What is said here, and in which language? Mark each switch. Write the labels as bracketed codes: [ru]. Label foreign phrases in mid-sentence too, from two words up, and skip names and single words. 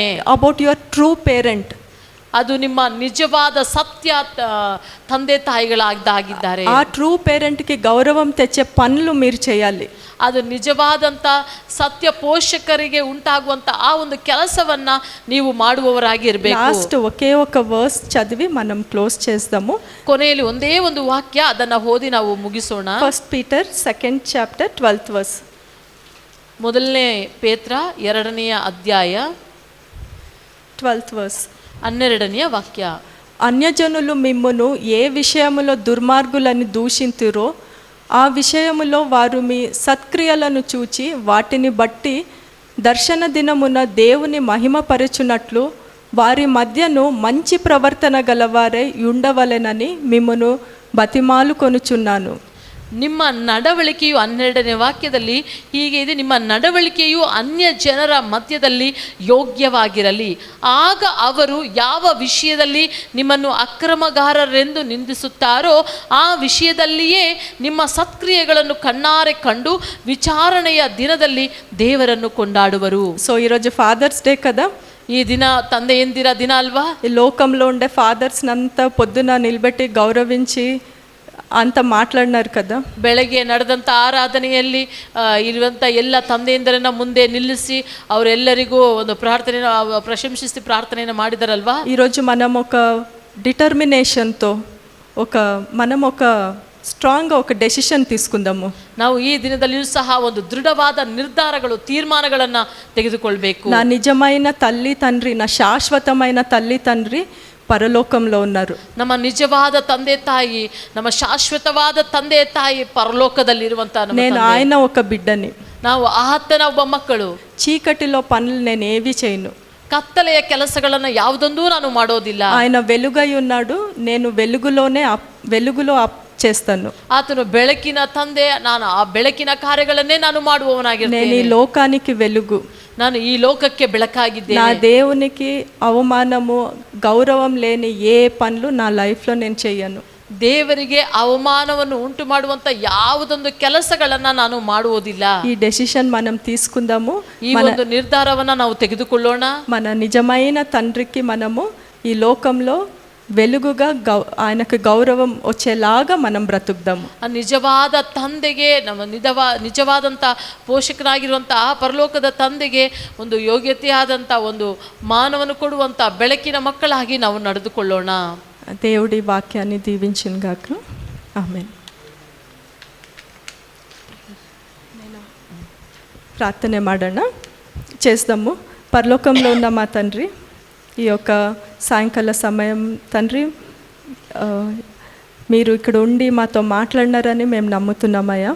[en] about your true parent. [kn] ಅದು ನಿಮ್ಮ ನಿಜವಾದ ಸತ್ಯ ತಂದೆ ತಾಯಿಗಳಾಗಿದ್ದಾರೆ. [te] ಆ [en] true parent [te] గౌరవం తెచ్చే పనులు మీరు చేయాలి. [kn] ಅದು ನಿಜವಾದಂಥ ಸತ್ಯ ಪೋಷಕರಿಗೆ ಉಂಟಾಗುವಂಥ ಆ ಒಂದು ಕೆಲಸವನ್ನ ನೀವು ಮಾಡುವವರಾಗಿ ಇರಬೇಕು. [te] లాస్ట్ ఒకే ఒక వర్స్ చదివి మనం క్లోజ్ చేద్దాము. [kn] ಕೊನೆಯಲ್ಲಿ ಒಂದೇ ಒಂದು ವಾಕ್ಯ, ಅದನ್ನ ಓದಿ ನಾವು ಮುಗಿಸೋಣ. [en] ಫಸ್ಟ್ ಪೀಟರ್ 2nd chapter 12th verse. [kn] ಮೊದಲನೇ ಪೇತ್ರ 2ನೇ ಅಧ್ಯಾಯ [en] 12th verse. [kn] 12ನೇ ವಾಕ್ಯ. [te] అన్యజనులు మిమ్మును ఏ విషయములో దుర్మార్గులని దూషింతురో ఆ విషయములో వారు మీ సత్క్రియలను చూచి వాటిని బట్టి దర్శన దినమున దేవుని మహిమపరచునట్లు వారి మధ్యను మంచి ప్రవర్తన గలవారై ఉండవలెనని మిమ్మును బతిమాలు కొనుచున్నాను. [kn] ನಿಮ್ಮ ನಡವಳಿಕೆಯು 12ನೇ ವಾಕ್ಯದಲ್ಲಿ ಹೀಗೆ ಇದೆ, ನಿಮ್ಮ ನಡವಳಿಕೆಯು ಅನ್ಯ ಜನರ ಮಧ್ಯದಲ್ಲಿ ಯೋಗ್ಯವಾಗಿರಲಿ. ಆಗ ಅವರು ಯಾವ ವಿಷಯದಲ್ಲಿ ನಿಮ್ಮನ್ನು ಅಕ್ರಮಗಾರರೆಂದು ನಿಂದಿಸುತ್ತಾರೋ ಆ ವಿಷಯದಲ್ಲಿಯೇ ನಿಮ್ಮ ಸತ್ಕ್ರಿಯೆಗಳನ್ನು ಕಣ್ಣಾರೆ ಕಂಡು ವಿಚಾರಣೆಯ ದಿನದಲ್ಲಿ ದೇವರನ್ನು ಕೊಂಡಾಡುವರು. [te] సో ఈరోజు ఫాదర్స్ డే కదా. [kn] ಈ ದಿನ ತಂದೆಯಂದಿರ ದಿನ ಅಲ್ವಾ? [te] ఈ లోకంలో ఉండే ఫాదర్స్నంతా పొద్దున నిలబెట్టి గౌరవించి ಅಂತ ಮಾట్లాಡಿನಾರು కదా. [kn] ಬೆಳಗ್ಗೆ ನಡೆದಂಥ ಆರಾಧನೆಯಲ್ಲಿ ಇರುವಂಥ ಎಲ್ಲ ತಂದೆಯಂದರನ್ನ ಮುಂದೆ ನಿಲ್ಲಿಸಿ ಅವರೆಲ್ಲರಿಗೂ ಒಂದು ಪ್ರಾರ್ಥನೆಯನ್ನು ಪ್ರಶಂಸಿಸಿ ಪ್ರಾರ್ಥನೆಯನ್ನು ಮಾಡಿದಾರಲ್ವಾ? [te] ఈరోజు మనం ఒక డిటర్మినేషన్తో మనం ఒక ಸ್ಟ್ರಾಂಗ್ ఒక డెಸಿಷನ್ తీసుకుందాము. [kn] ನಾವು ಈ ದಿನದಲ್ಲಿಯೂ ಸಹ ಒಂದು ದೃಢವಾದ ನಿರ್ಧಾರಗಳು, ತೀರ್ಮಾನಗಳನ್ನು ತೆಗೆದುಕೊಳ್ಬೇಕು. [te] నా నిజమైన తల్లి తండ్రి, నా శాశ్వతమైన తల్లి తండ్రి పరలోకంలో ఉన్నారు. [kn] ನಮ್ಮ ನಿಜವಾದ ತಂದೆ ತಾಯಿ, ನಮ್ಮ ಶಾಶ್ವತವಾದ ತಂದೆ ತಾಯಿ ಪರಲೋಕದಲ್ಲಿರುವಂತ [te] నేను ఆయన ఒక బిడ్డని. [kn] ನಾವು ಆತನ ಒಬ್ಬ ಮಕ್ಕಳು. [te] చీకటిలో పనులు నేను ఏవి చేయను. [kn] ಕತ್ತಲೆಯ ಕೆಲಸಗಳನ್ನು ಯಾವುದೊಂದೂ ನಾನು ಮಾಡೋದಿಲ್ಲ. [te] ఆయన వెలుగై ఉన్నాడు, నేను వెలుగులో చేస్తాను. [kn] ಆತನು ಬೆಳಕಿನ ತಂದೆ, ನಾನು ಆ ಬೆಳಕಿನ ಕಾರ್ಯಗಳನ್ನೇ ನಾನು ಮಾಡುವವನಾಗಿರ್ತೇನೆ. [te] నేను ఈ లోకానికి వెలుగు. [kn] ನಾನು ಈ ಲೋಕಕ್ಕೆ ಬೆಳಕಾಗಿದ್ದೇನೆ. [te] నా దేవునికి అవమానము గౌరవం లేని ఏ పనులు నా లైఫ్లో నేను చెయ్యను. [kn] ದೇವರಿಗೆ ಅವಮಾನವನ್ನು ಉಂಟು ಮಾಡುವಂತ ಯಾವುದೊಂದು ಕೆಲಸಗಳನ್ನ ನಾನು ಮಾಡುವುದಿಲ್ಲ. [te] ఈ డెసిషన్ మనం తీసుకుందాము. [kn] ಈ ಒಂದು ನಿರ್ಧಾರವನ್ನ ನಾವು ತೆಗೆದುಕೊಳ್ಳೋಣ. [te] మన నిజమైన తండ్రికి మనము ఈ లోకంలో వెలుగుగా ఆయనకు గౌరవం వచ్చేలాగా మనం బ్రతుకుదాము. [kn] ಆ ನಿಜವಾದ ತಂದೆಗೆ, ನಮ್ಮ ನಿಜವಾದಂಥ ಪೋಷಕನಾಗಿರುವಂಥ ಆ ಪರಲೋಕದ ತಂದೆಗೆ ಒಂದು ಯೋಗ್ಯತೆಯಾದಂಥ ಒಂದು ಮಾನವನ್ನು ಕೊಡುವಂಥ ಬೆಳಕಿನ ಮಕ್ಕಳಾಗಿ ನಾವು ನಡೆದುಕೊಳ್ಳೋಣ. [te] దేవుడి వాక్యాన్ని దీవించును గాక. ఆమేన్. [kn] ప్రార్థನೆ ಮಾಡೋಣ, చేద్దాము. [te] పరలోకంలో ఉన్న మా తండ్రి, ఈ యొక్క సాయంకాల సమయం తండ్రి మీరు ఇక్కడ ఉండి మాతో మాట్లాడినారని మేము నమ్ముతున్నామయ్యా.